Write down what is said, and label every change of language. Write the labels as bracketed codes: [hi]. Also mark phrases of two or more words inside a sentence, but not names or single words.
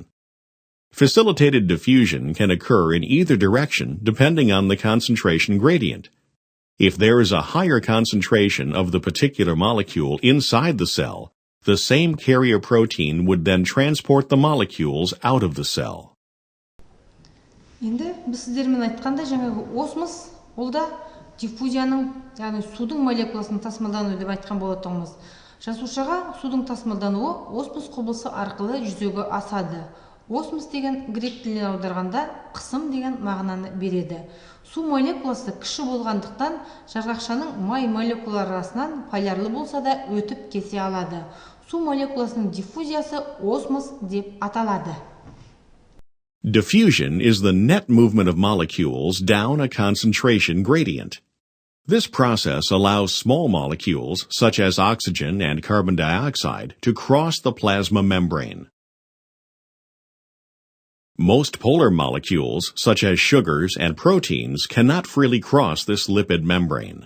[en] Facilitated diffusion can occur in either direction depending on the concentration gradient. If there is a higher concentration of the particular molecule inside the cell, the same carrier protein would then transport the molecules out of the cell. [kk] Енді біз сіздермен айтқанда жаңағы осмос, ол да диффузияның, яғни судың молекуласының тасымалдануы деп айтқан болатынбыз. Жасушаға судың тасымалдануы осмос құбылысы арқылы жүзеге асады. Осмос деген грек тілінен аударғанда қысым деген мағынаны береді. Су молекуласы кіші болғандықтан жарғақшаның май молекулалары арасынан полярлы болса да өтіп кете алады. Су молекуласының диффузиясы осмос деп аталады. [en] Diffusion is the net movement of molecules down a concentration gradient. This process allows small molecules, such as oxygen and carbon dioxide, to cross the plasma membrane. Most polar molecules, such as sugars and proteins, cannot freely cross this lipid membrane.